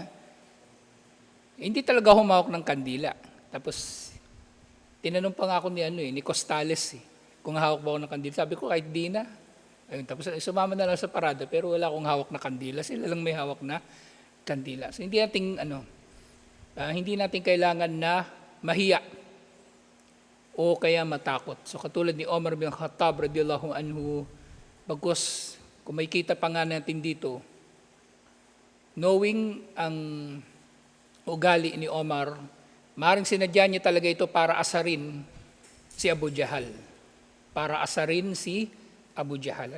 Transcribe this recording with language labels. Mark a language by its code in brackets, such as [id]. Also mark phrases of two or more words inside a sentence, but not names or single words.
[tl] Hindi talaga humawak ng kandila. Tapos, tinanong pa nga ako ni Costales kung hawak ba ako ng kandila. Sabi ko, kahit di na. Ayun, tapos sumama na lang sa parada, pero wala akong hawak na kandila. Sila lang may hawak na kandila. So, hindi natin kailangan na mahiya o kaya matakot. So, katulad ni Omar bin Khattab [ar] رضي الله عنه, [tl] bagkus, kung may kita pa nga natin dito, knowing ang ugali ni Omar, maaaring sinadya niya talaga ito para asarin si Abu Jahal. Para asarin si Abu Jahal.